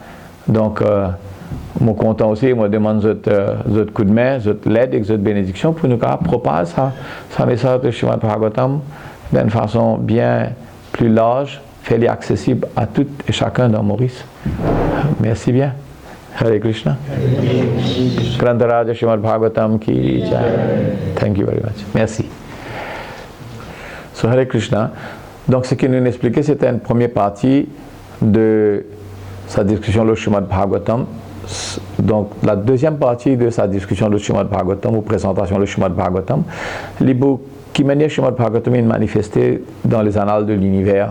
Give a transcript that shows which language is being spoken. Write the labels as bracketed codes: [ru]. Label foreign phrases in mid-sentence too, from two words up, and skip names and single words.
[fr] Donc, je suis content aussi, je demande votre coup de main, votre l'aide et votre bénédiction pour nous propager sa message de Srimad Bhagavatam d'une façon bien plus large. Fait accessible à tout et chacun dans Maurice. Merci bien. Hare Krishna. [hi] ग्रन्थराज श्रीमद् भागवतम् की जय. [en] Thank you very much. Merci. So Hare Krishna. [fr] Donc ce qu'il nous expliquait, c'était une première partie de sa discussion le Srimad Bhagavatam. Donc, la deuxième partie de sa discussion de Srimad Bhagavatam, ou présentation de Srimad Bhagavatam, qui manière Srimad Bhagavatam est manifesté dans les annales de l'univers.